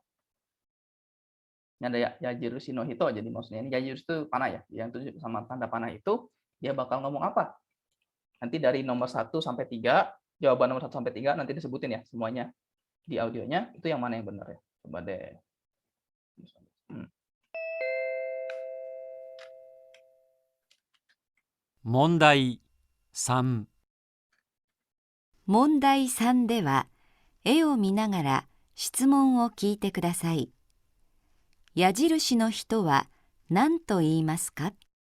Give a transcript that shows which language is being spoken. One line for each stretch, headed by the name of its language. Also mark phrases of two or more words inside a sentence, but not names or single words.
Indonesian: Ini ada
Japanese: 矢印の人,
Indonesian: jadi maksudnya ini Yajiru itu panah ya, yang tunjuk sama tanda panah itu dia bakal ngomong apa. Nanti dari nomor 1 sampai 3, jawaban nomor 1 sampai 3 nanti disebutin ya semuanya di audionya, itu yang mana yang benar ya. Coba deh.
Japanese: Mondai 3、問題3では、絵を見ながら質問を聞いてください。矢印の人は何と言いますか?